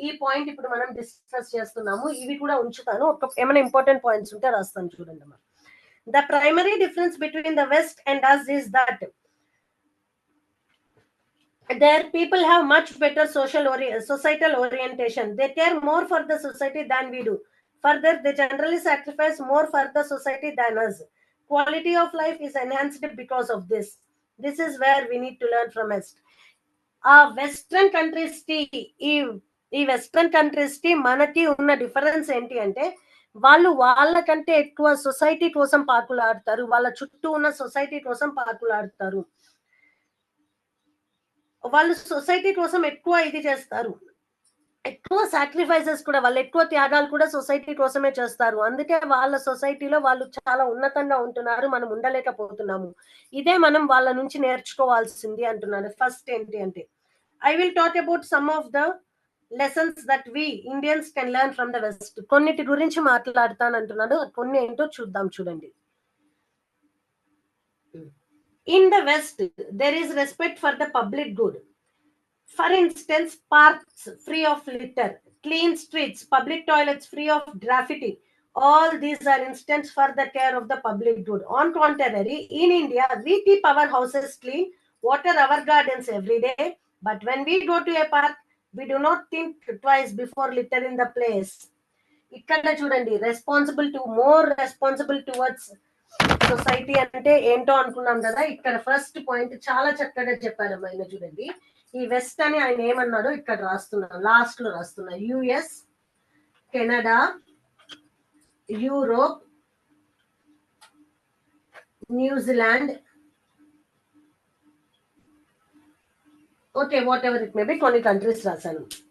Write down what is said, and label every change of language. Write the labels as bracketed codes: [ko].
[te] ఈ పాయింట్ ఇప్పుడు మనం డిస్కస్ చేస్తున్నాము. ఇవి కూడా ఉంచుతాను, ఏమైనా ఇంపార్టెంట్ పాయింట్స్ ఉంటే రాస్తాను చూడండి. [en] The primary difference between the west and us is that their people have much better societal orientation. They care more for the society than we do. Further, they generally sacrifice more for the society than us. Quality of life is enhanced because of this. This is where we need to learn from us. [te] ఆ western countries కి ఈ western countries కి మనకి ఉన్న difference ఏంటి అంటే వాళ్ళకంటే ఎక్కువ సొసైటీ కోసం పాకులాడతారు, వాళ్ళ చుట్టూ ఉన్న సొసైటీ కోసం పాకులాడతారు. వాళ్ళు సొసైటీ కోసం ఎక్కువ ఇది చేస్తారు, ఎక్కువ సాక్రిఫైసెస్ కూడా, వాళ్ళు ఎక్కువ త్యాగాలు కూడా సొసైటీ కోసమే చేస్తారు. అందుకే వాళ్ళ సొసైటీలో వాళ్ళు చాలా ఉన్నతంగా ఉంటున్నారు, మనం ఉండలేకపోతున్నాము. ఇదే మనం వాళ్ళ నుంచి నేర్చుకోవాల్సింది అంటున్నాను. ఫస్ట్ ఏంటి అంటే [en] I will talk about some of the lessons that we Indians can learn from the west. [te] కొన్నిటి గురించి మాట్లాడతానంటున్నాడు, కొన్ని ఏంటో చూద్దాం చూడండి. [en] In the West, there is respect for the public good. For instance, parks free of litter, clean streets, public toilets free of graffiti. All these are instances for the care of the public good. On contrary, in India, we keep our houses clean, water our gardens every day. But when we go to a park, we do not think twice before littering the place. [te] ఇక్కడ చూడండి, [en] more responsible towards society [te] అంటే ఏంటో అనుకున్నాం కదా. ఇక్కడ first point చాలా చక్కగా చెప్పారమ్మా ఆయన. చూడండి, ఈ వెస్ట్ అని ఆయన ఏమన్నాడో ఇక్కడ రాస్తున్నాను, లాస్ట్ లో రాస్తున్నా. US, Canada, Europe, New Zealand, okay, [en] what ever it may be, [te] కొన్ని కంట్రీస్ రాశాను.